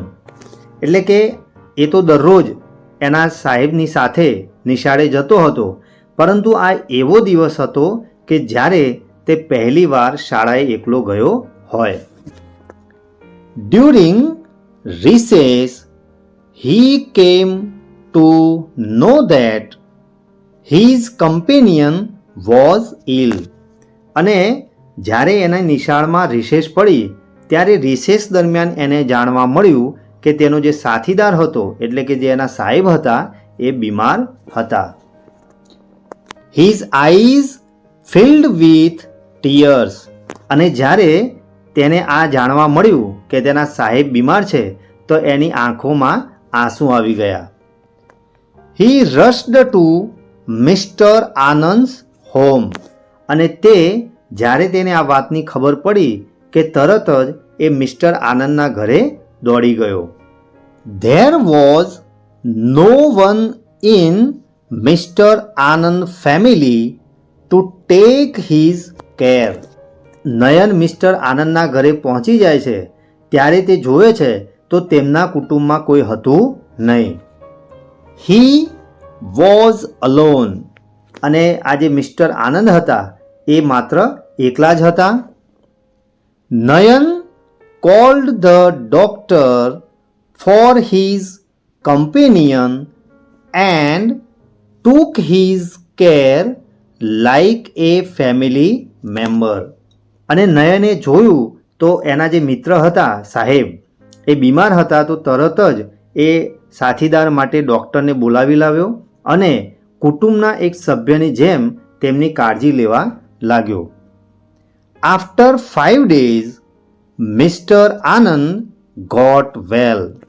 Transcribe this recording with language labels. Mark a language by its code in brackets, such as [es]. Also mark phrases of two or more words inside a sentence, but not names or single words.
[gu] એટલે કે એ તો દરરોજ એના સાહેબની સાથે નિશાળે જતો હતો પરંતુ આ એવો દિવસ હતો કે જ્યારે તે પહેલીવાર શાળાએ એકલો ગયો હોય. [en] during recess he came to know that his companion was ill. [gu] અને જ્યારે એના નિશાળમાં રિસેસ પડી ત્યારે રિસેસ દરમિયાન એને જાણવા મળ્યું કે તેનો જે સાથીદાર હતો એટલે કે જે એના સાહેબ હતા એ બીમાર હતા. [en] His eyes filled with tears. [gu] અને જ્યારે તેને આ જાણવા મળ્યું કે તેના સાહેબ બીમાર છે તો એની આંખોમાં આંસુ આવી ગયા. [en] He rushed to Mr. Anand's home. [gu] અને તે જ્યારે તેને આ વાતની ખબર પડી કે તરત જ એ મિસ્ટર આનંદના ઘરે દોડી ગયો. [en] There was no one in Mr. Anand family to take his care. [gu] નયન મિસ્ટર આનંદના ઘરે પહોંચી જાય છે ત્યારે તે જોવે છે તો તેમના કુટુંબમાં કોઈ હતું નહીં. [en] He was alone. [gu] અને આ જે મિસ્ટર આનંદ હતા એ માત્ર એકલા જ હતા. [en] નયન called the doctor for his companion and took his care like a family member. [gu] અને નયને જોયું તો એના જે મિત્ર હતા સાહેબ એ બીમાર હતા તો તરત જ એ સાથીદાર માટે ડૉક્ટરને બોલાવી લાવ્યો અને કુટુંબના એક સભ્યની જેમ તેમની કાળજી લેવા લાગ્યો. [en] After 5 days, Mister આનંદ got well.